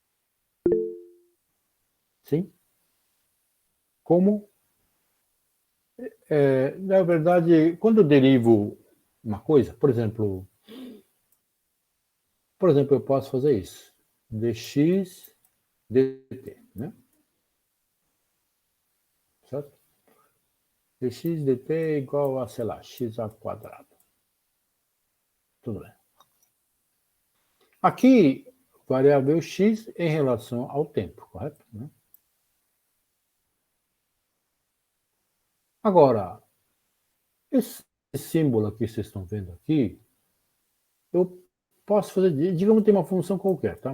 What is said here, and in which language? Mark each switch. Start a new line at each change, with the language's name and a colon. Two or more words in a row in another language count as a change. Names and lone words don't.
Portuguese: Sim? Como Na verdade, quando eu derivo uma coisa, por exemplo, eu posso fazer isso. dx dt, né? Certo? dx dt é igual a, sei lá, x ao quadrado. Tudo bem. Aqui, variável x em relação ao tempo, correto? Né? Agora, esse símbolo que vocês estão vendo aqui, eu posso fazer, digamos que tem uma função qualquer, tá?